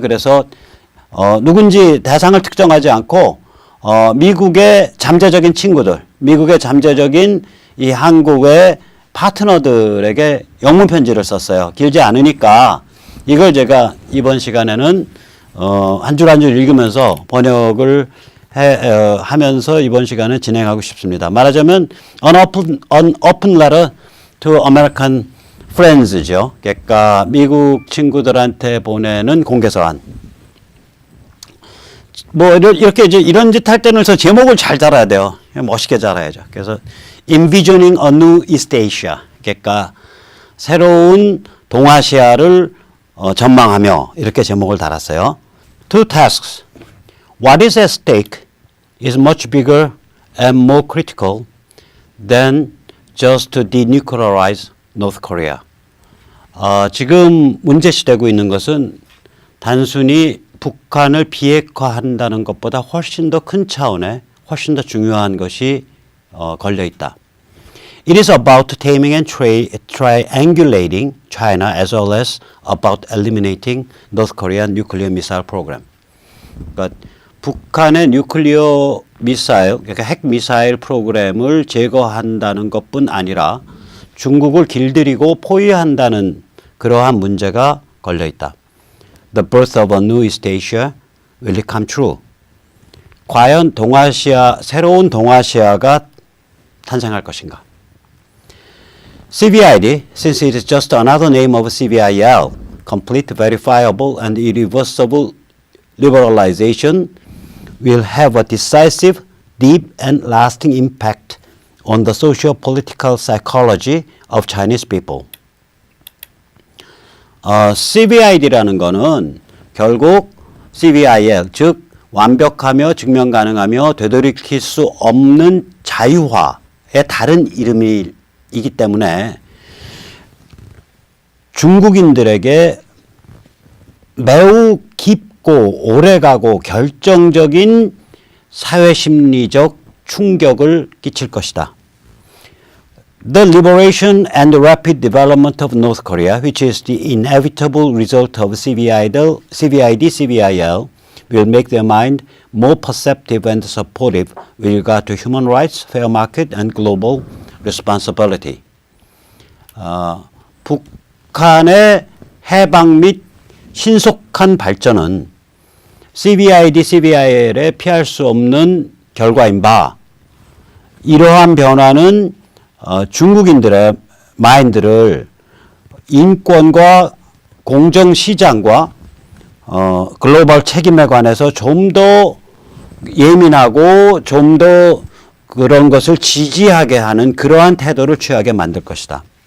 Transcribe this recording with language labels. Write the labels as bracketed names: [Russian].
[Korean] 그래서 누군지 대상을 특정하지 않고 미국의 잠재적인 친구들, 미국의 잠재적인 이 한국의 파트너들에게 영문 편지를 썼어요. 길지 않으니까 이걸 제가 이번 시간에는 한 줄 한 줄 읽으면서 번역을 하면서 이번 시간에 진행하고 싶습니다. 말하자면 [English] an open letter to American friends죠. [Korean] 그러니까 미국 친구들한테 보내는 공개서한. 뭐 이렇게 이제 이런 짓 할 때는 제목을 잘 달아야 돼요. 멋있게 달아야죠. 그래서 [English] Envisioning a New East Asia. [Korean] 그러니까 새로운 동아시아를 전망하며 이렇게 제목을 달았어요. [English] Two tasks. What is at stake is much bigger and more critical than just to denuclearize North Korea. [Korean] 지금 문제시되고 있는 것은 단순히 북한을 비핵화한다는 것보다 훨씬 더 큰 차원에 훨씬 더 중요한 것이 걸려 있다. [English] It is about taming and triangulating China as well as about eliminating North Korean nuclear missile program. [Korean] 그러니까 북한의 뉴클리어 미사일, 그러니까 핵 미사일 프로그램을 제거한다는 것뿐 아니라 중국을 길들이고 포위한다는 그러한 문제가 걸려 있다. [English] The birth of a new East Asia will it come true? [Korean] 과연 새로운 동아시아가 탄생할 것인가? [English] CVID, since it is just another name of CVIL, complete, verifiable, and irreversible liberalization, will have a decisive, deep, and lasting impact on the socio-political psychology of Chinese people. [Korean] CVID라는 거는 결국 CVIL, 즉 완벽하며 증명 가능하며 되돌이킬 수 없는 자유화의 다른 이름이기 때문에 중국인들에게 매우 깊고 오래가고 결정적인 사회심리적 충격을 끼칠 것이다. [English] The liberation and the rapid development of North Korea, which is the inevitable result of CVID, CVIL, will make their mind more perceptive and supportive with regard to human rights, fair market, and global responsibility. [Korean] 북한의 해방 및 신속한 발전은 CVID, CVIL에 피할 수 없는 결과인 바 이러한 변화는 중국인들의 마인드를 인권과 공정시장과 글로벌 책임에 관해서 좀 더 예민하고 좀 더 그런 것을 지지하게 하는 그러한 태도를 취하게 만들 것이다.